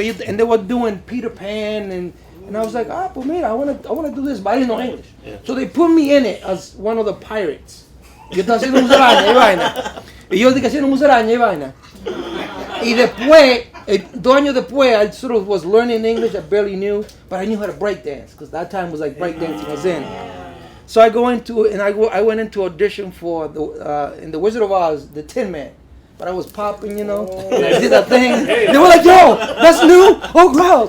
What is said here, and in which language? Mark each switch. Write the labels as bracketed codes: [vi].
[en] And they were doing Peter Pan. And I was like, [es] pues mira, [en] I want to do this, but I didn't know English. Yeah. So they put me in it as one of the pirates. [es] Yo estaba haciendo musaraña y vaina. Y yo dije haciendo musaraña y vaina. Y después, 2 años después, [en] I sort of was learning English. I barely knew, but I knew how to break dance because that time was like break dancing was in. So I went into audition for in the Wizard of Oz, the Tin Man. But I was popping, you know, and I did that thing. They were like, yo, that's new. Oh, wow.